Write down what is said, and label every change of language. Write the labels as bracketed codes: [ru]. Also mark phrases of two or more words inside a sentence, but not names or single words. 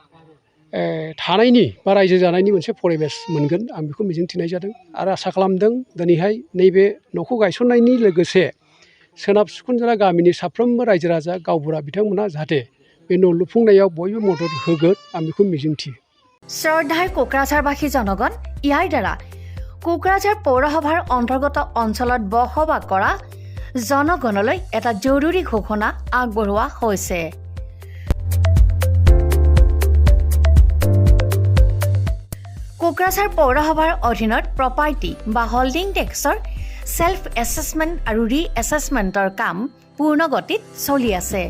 [brx] थानायनि बा रायजो जानायनि मोनसे परिबेस मोनगोन, आं बेखौ मिजिंथिनाय जादों आरो आसा खालामदों दिनैहाय नैबे न'खौ गायसननायनि लोगोसे सोनाब सिखुनजरा गामिनि साफ्रोमबो रायजो राजा गावबुरा बिथांमोना जाहाथे बे न' लुफुंनायाव बयबो मदद होगोन, आं बेखौ मिजिंथियो। [as] শ্ৰদ্ধাৰ কোকৰাঝাৰবাসী জনগণ, ইয়াৰ দ্বাৰা কোকৰাঝাৰ পৌৰসভাৰ অন্তৰ্গত অঞ্চলত বসবাস কৰা জনগণলৈ এটা জৰুৰী ঘোষণা আগবঢ়োৱা হৈছে। কোকৰাঝাৰ পৌৰসভাৰ অধীনত প্ৰপাৰ্টি বা হল্ডিং টেক্সৰ সেল্ফ এছেছমেণ্ট আৰু ৰি-এছেছমেণ্টৰ কাম পূৰ্ণ গতিত চলি আছে।